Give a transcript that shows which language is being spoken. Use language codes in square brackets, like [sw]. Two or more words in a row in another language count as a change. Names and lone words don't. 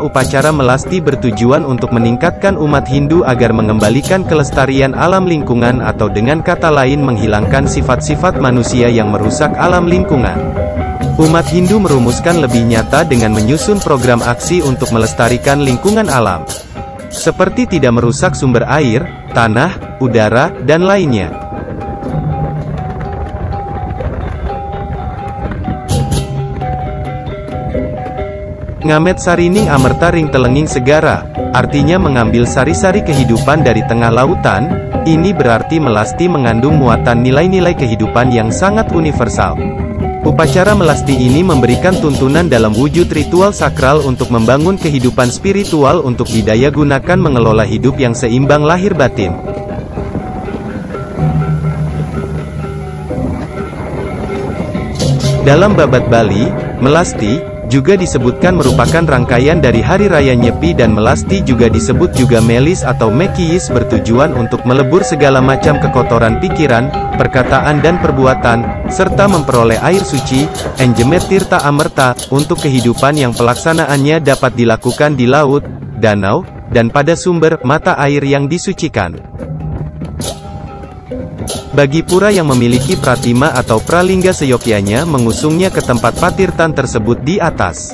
[id] upacara melasti bertujuan untuk meningkatkan umat Hindu agar mengembalikan kelestarian alam lingkungan atau dengan kata lain menghilangkan sifat-sifat manusia yang merusak alam lingkungan. Umat Hindu merumuskan lebih nyata dengan menyusun program aksi untuk melestarikan lingkungan alam. Seperti tidak merusak sumber air, tanah, udara, dan lainnya. [kaw] Ngamet sarining amerta ring telenging segara, [id] artinya mengambil sari-sari kehidupan dari tengah lautan, ini berarti melasti mengandung muatan nilai-nilai kehidupan yang sangat universal. Upacara melasti ini memberikan tuntunan dalam wujud ritual sakral untuk membangun kehidupan spiritual untuk didaya gunakan mengelola hidup yang seimbang lahir batin. Dalam babat Bali, melasti juga disebutkan merupakan rangkaian dari Hari Raya Nyepi dan melasti juga disebut juga melis atau mekiyis bertujuan untuk melebur segala macam kekotoran pikiran, perkataan dan perbuatan, serta memperoleh air suci, [kaw] enjemet tirta amerta, [id] untuk kehidupan yang pelaksanaannya dapat dilakukan di laut, danau, dan pada sumber mata air yang disucikan. Bagi pura yang memiliki pratima atau pralingga seyogyanya mengusungnya ke tempat patirtan tersebut di atas.